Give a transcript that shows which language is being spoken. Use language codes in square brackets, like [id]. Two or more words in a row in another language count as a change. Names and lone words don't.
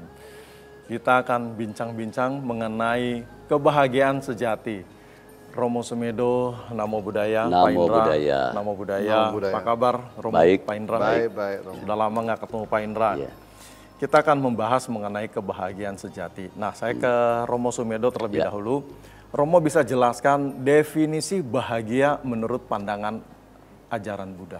[id] Kita akan bincang-bincang mengenai kebahagiaan sejati. [pi] Romo Sumedho, Namo Buddhaya. Namo [id] Pak Indra, [pi] Buddhaya. Namo Buddhaya. [id] Apa kabar Romo? Baik. Pak Indra? Baik. Sudah lama nggak ketemu Pak Indra. Iya. Kita akan membahas mengenai kebahagiaan sejati. Nah, saya ke Romo Sumedho terlebih dahulu. Romo bisa jelaskan definisi bahagia menurut pandangan ajaran Buddha.